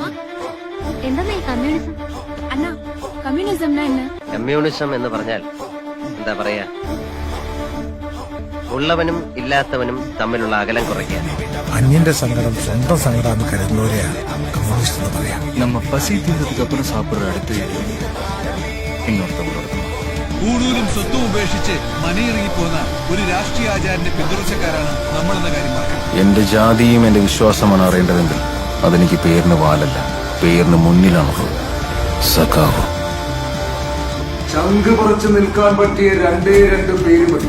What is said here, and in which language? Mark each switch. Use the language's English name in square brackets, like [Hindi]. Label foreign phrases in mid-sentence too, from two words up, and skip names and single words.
[Malayalam] എന്താ ഈ കമ്മ്യൂണിസം? അണ്ണ കമ്മ്യൂണിസം என்ன? കമ്മ്യൂണിസം എന്ന് പറഞ്ഞാൽ എന്താ പറയാ, ഉള്ളവനും ഇല്ലാത്തവനും തമ്മിലുള്ള അകലം കുറയ്ക്കുക. അന്യന്റെ സങ്കടം സ്വന്തം സങ്കടം കരുതുന്നവരെയാണ് കമ്മ്യൂണിസ്റ്റ് എന്ന് പറയാം. [Tamil] நம்ம பசி தீர்ந்ததுக்கு அப்புறம் சாப்பிடுற அடுத்த இன்னொருத்தவங்களோட [Malayalam] കൂടുതലും സ്വത്തും ഉപേക്ഷിച്ച് മണിയിറങ്ങിപ്പോന്ന ഒരു രാഷ്ട്രീയ ആചാരന്റെ പിന്തുടർച്ചക്കാരാണ് നമ്മളെന്ന കാര്യം മറക്കണം. എന്റെ ജാതിയും എന്റെ വിശ്വാസമാണ് അറിയേണ്ടതെങ്കിൽ അതെനിക്ക് പേരിന് വാലല്ല, പേരിന് മുന്നിലാണുള്ളത്. സഖാവ്. ചങ്ക് പറിച്ചു നിൽക്കാൻ പറ്റിയ രണ്ടേ രണ്ട് പേര് മതി.